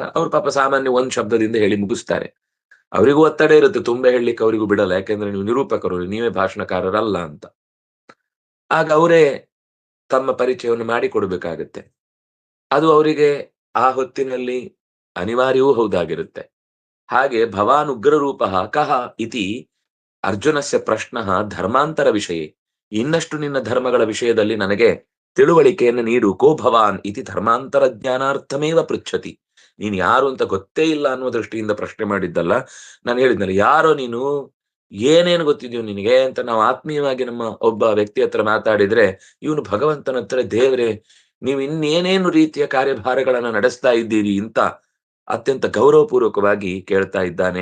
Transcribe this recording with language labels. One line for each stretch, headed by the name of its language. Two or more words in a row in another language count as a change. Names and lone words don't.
Kannada: ಅವ್ರ ಪಾಪ ಸಾಮಾನ್ಯ ಒಂದ್ ಶಬ್ದದಿಂದ ಹೇಳಿ ಮುಗಿಸ್ತಾರೆ. ಅವರಿಗೂ ಒತ್ತಡ ಇರುತ್ತೆ, ತುಂಬಾ ಹೇಳಲಿಕ್ಕೆ ಅವರಿಗೂ ಬಿಡಲ್ಲ, ಯಾಕೆಂದ್ರೆ ನೀವು ನಿರೂಪಕರು, ನೀವೇ ಭಾಷಣಕಾರರಲ್ಲ ಅಂತ. ಆಗ ಅವರೇ ತಮ್ಮ ಪರಿಚಯವನ್ನು ಮಾಡಿಕೊಡ್ಬೇಕಾಗತ್ತೆ. ಅದು ಅವರಿಗೆ ಆ ಹೊತ್ತಿನಲ್ಲಿ ಅನಿವಾರ್ಯವೂ ಹೌದಾಗಿರುತ್ತೆ.
Sanskrit: ಹಾಗೆ ಭವಾನ್ ಉಗ್ರ ರೂಪ ಕಹ ಇತಿ ಅರ್ಜುನಸ್ಯ ಪ್ರಶ್ನ ಧರ್ಮಾಂತರ ವಿಷಯ,
Kannada: ಇನ್ನಷ್ಟು ನಿನ್ನ ಧರ್ಮಗಳ ವಿಷಯದಲ್ಲಿ ನನಗೆ ತಿಳುವಳಿಕೆಯನ್ನು ನೀಡು.
Sanskrit: ಕೋ ಭವಾನ್ ಇತಿ ಧರ್ಮಾಂತರ ಜ್ಞಾನಾರ್ಥಮೇವ ಪೃಚ್ಛತಿ.
Kannada: ನೀನ್ ಯಾರು ಅಂತ ಗೊತ್ತೇ ಇಲ್ಲ ಅನ್ನುವ ದೃಷ್ಟಿಯಿಂದ ಪ್ರಶ್ನೆ ಮಾಡಿದ್ದಲ್ಲ. ನಾನು ಹೇಳಿದ್ನಲ್ಲ, ಯಾರೋ ನೀನು, ಏನೇನು ಗೊತ್ತಿದ್ಯೋ ನಿನಗೆ ಅಂತ ನಾವು ಆತ್ಮೀಯವಾಗಿ ನಮ್ಮ ಒಬ್ಬ ವ್ಯಕ್ತಿ ಹತ್ರ ಮಾತಾಡಿದ್ರೆ, ಇವನು ಭಗವಂತನ ಹತ್ರ, ದೇವರೇ ನೀವು ಇನ್ನೇನೇನು ರೀತಿಯ ಕಾರ್ಯಭಾರಗಳನ್ನ ನಡೆಸ್ತಾ ಇದ್ದೀರಿ ಅಂತ ಅತ್ಯಂತ ಗೌರವಪೂರ್ವಕವಾಗಿ ಕೇಳ್ತಾ ಇದ್ದಾನೆ.